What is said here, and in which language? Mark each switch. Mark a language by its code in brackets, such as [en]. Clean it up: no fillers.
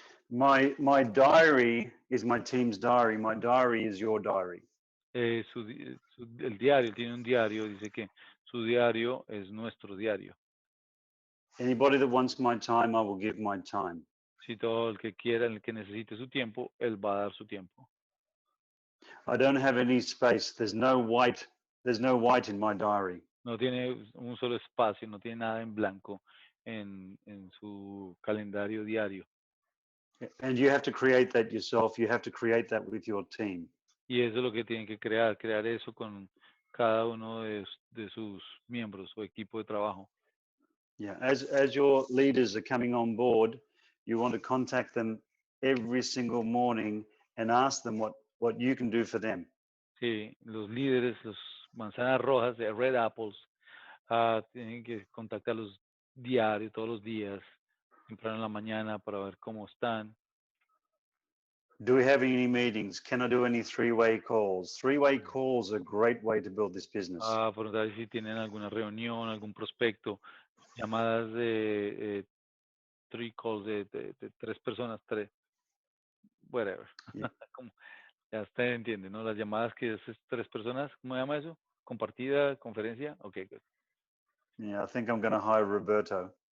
[en] My diary is my team's diary. My diary is your diary. [es] El diario, tiene un diario, dice que su diario es nuestro diario. [en] Anybody that wants my time, I will give my time. [es] Si todo el que quiera, el que necesite su tiempo, él va a dar su tiempo. [en] I don't have any space. There's no white in my diary. [es] No tiene un solo espacio, no tiene nada en blanco en su calendario diario. [en] And you have to create that yourself. You have to create that with your team. [es] Y eso es lo que tienen que crear eso con cada uno de sus miembros o equipo de trabajo. [en] Yeah, as your leaders are coming on board, you want to contact them every single morning and ask them what you can do for them. [es] Sí, los líderes, los manzanas rojas, [en] de red apples, [es] tienen que contactarlos diario, todos los días, temprano en la mañana para ver cómo están. [en] Do we have any meetings? Can I do any three-way calls? Three-way calls are a great way to build this business. [es] Preguntar si tienen alguna reunión, algún prospecto, llamadas de [en] three calls [es] de 3 personas, [en] whatever. Yeah. [es] Ya usted entiende, ¿no? Las llamadas que es 3 personas, ¿cómo se llama eso? Compartida, conferencia, [en] okay, good. Yeah, I think I'm going to hire Roberto.